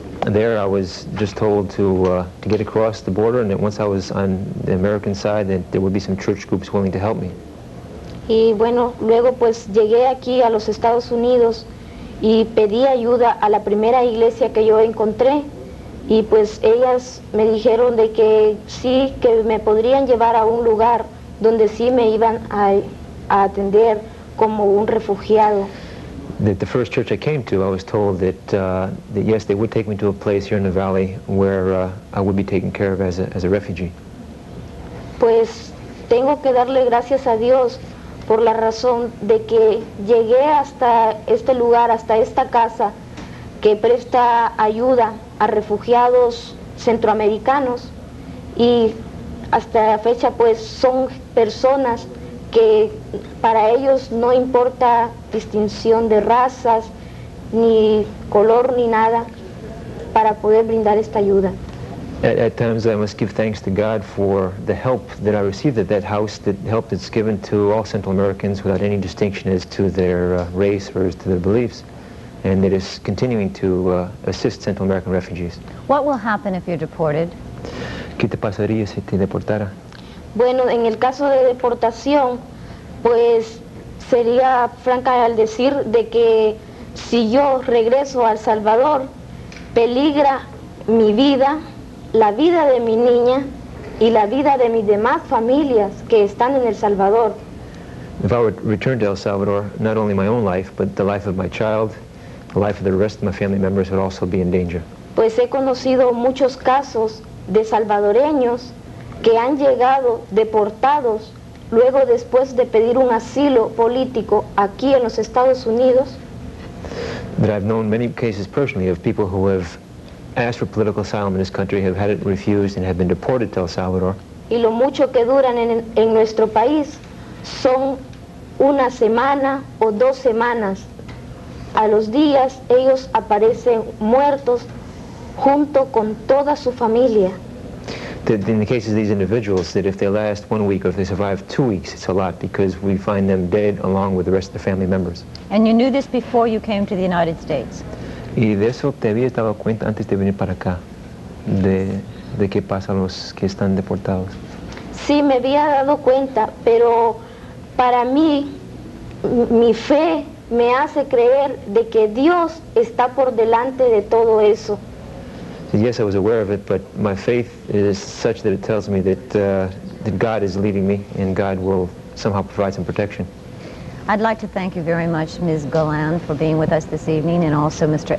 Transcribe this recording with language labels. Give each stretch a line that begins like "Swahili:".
English: There I was just told to get across the border, and that once I was on the American side that there would be some church groups willing to help me.
Spanish: Y bueno, luego pues llegué aquí a los Estados Unidos y pedí ayuda a la primera iglesia que yo encontré, y pues ellas me dijeron de que sí, que me podrían llevar a un lugar donde sí me iban a atender como un refugiado.
English: The first church I came to, I was told that yes, they would take me to a place here in the valley where I would be taken care of as a refugee.
Spanish: Pues tengo que darle gracias a Dios por la razón de que llegué hasta este lugar, hasta esta casa que presta ayuda a refugiados centroamericanos, y hasta la fecha pues son personas que para ellos no importa distinción de razas, ni color, ni nada, para poder brindar esta ayuda.
English: At times I must give thanks to God for the help that I received at that house, the help that's given to all Central Americans without any distinction as to their race or as to their beliefs, and it is continuing to assist Central American refugees. What will happen if you're deported?
Spanish: ¿Qué te pasaría si te deportara? Bueno, en el caso de deportación, pues sería franca al decir de que si yo regreso a El Salvador, peligra mi vida, la vida de mi niña y la vida de mis demás familias que están en El Salvador.
English: If I would return to El Salvador, not only my own life, but the life of my child, the life of the rest of my family members would also be in danger.
Spanish: Pues he conocido muchos casos de salvadoreños que han llegado deportados luego después de pedir un asilo político aquí en los Estados Unidos.
English: But I've known many cases personally of people who have asked for political asylum in this country, have had it refused, and have been deported to El Salvador.
Spanish: Y lo mucho que duran en nuestro país son una semana o 2 semanas. A los días ellos aparecen muertos junto con toda su familia.
English: In the cases of these individuals, that if they last 1 week or if they survive 2 weeks, it's a lot because we find them dead along with the rest of their family members. And you knew this before you came to the United States?
Spanish: Y de eso te habías dado cuenta antes de venir para acá, de qué pasa a los que están deportados. Sí, me había dado cuenta, pero para mí, mi fe me hace creer de que Dios está por delante de todo eso.
English: Yes, I was aware of it, but my faith is such that it tells me that God is leading me and God will somehow provide some protection. I'd like to thank you very much, Ms. Golan, for being with us this evening, and also Mr.